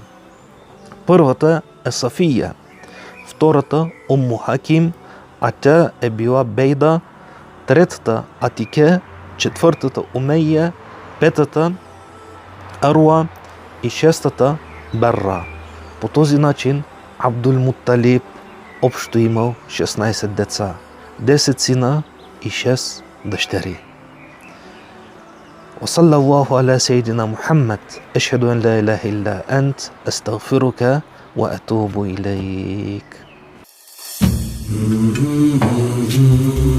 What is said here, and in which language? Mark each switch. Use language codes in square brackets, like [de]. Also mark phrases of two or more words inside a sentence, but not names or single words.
[bg] Първата е Сафия, втората Умму Хаким, а тя е била Бейда, третата Атике, четвъртата Умейя, петата Аруа и шестата Барра. По този начин Абдул Мутталиб общо имал 16 деца, 10 сина и 6 дъщери. [ar] وصلى الله على سيدنا محمد أشهد أن لا إله إلا أنت أستغفرك وأتوب إليك.